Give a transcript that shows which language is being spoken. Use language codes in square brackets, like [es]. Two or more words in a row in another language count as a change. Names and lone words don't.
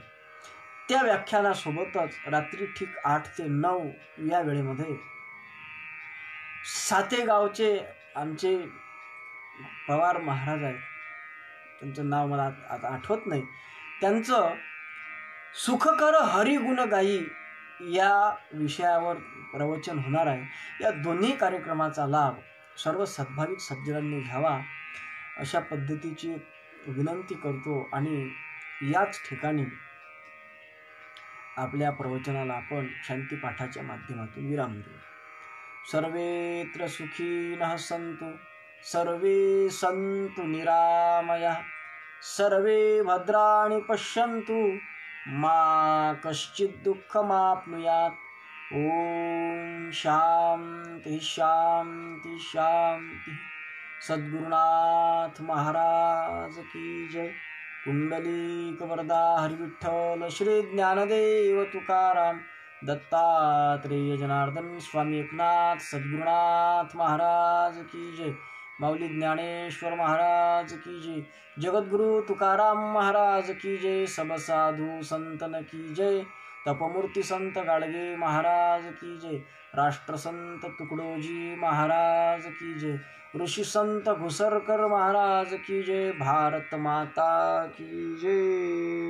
[mr] त्या व्याख्यानासोबतच रात्री ठीक 8 ते 9 या वेळेमध्ये सातेगावचे आमचे पवार महाराज आहेत, त्यांचं नाव मला आता आठवत नाही, त्यांचं सुखकर हरिगुण गाई या विषयावर प्रवचन होणार आहे. या दोन्ही कार्यक्रमाचा लाभ सर्व सद्भाविक सज्जनांनी घ्यावा अशा पद्धतीची विनंती करतो आणि याच ठिकाणी आपल्या प्रवचनाला आपण शांतीपाठाच्या माध्यमातून विराम देऊ. [sa] सर्वेत्र सुखीनः सन्तु, सर्वे सन्तु निरामयाः, सर्वे भद्राणि पश्यन्तु, मा कश्चित् दुःखमाप्नुयात्. ओम शांती शांती शांती. [hi] सद्गुरुनाथ महाराज की जय. कुंडलिक वरदा हरिविठ्ठल श्री ज्ञानदेव तुकाराम दत्तात्रेय जनार्दन स्वामी एकनाथ सद्गुरुनाथ महाराज की जय. माऊली ज्ञानेश्वर महाराज की जय. जगद्गुरु तुकाराम महाराज की जय. सब साधु संतन की जय. तपमूर्ती संत गाडगे महाराज की जय. राष्ट्रसंत तुकडोजी महाराज की जय. ऋषी संत घुसरकर महाराज की जय. भारत माता की जय.